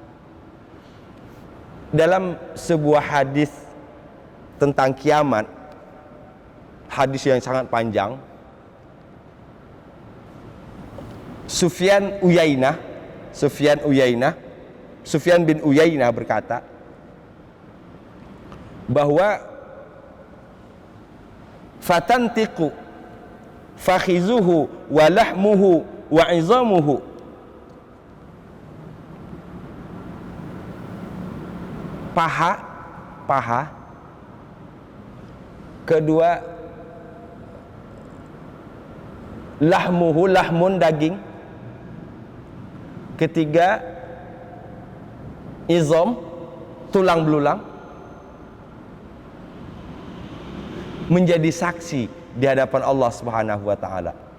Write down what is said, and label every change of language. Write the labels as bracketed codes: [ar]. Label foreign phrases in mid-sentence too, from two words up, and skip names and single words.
[id] Dalam sebuah hadis tentang kiamat, hadis yang sangat panjang, Sufyan bin Uyainah berkata bahwa [ar] فتنطق فخذه ولحمه وعظامه, [id] paha, kedua lahmuhu, lahmun daging, ketiga izam tulang belulang, menjadi saksi di hadapan Allah [ar] سبحانه وتعالى.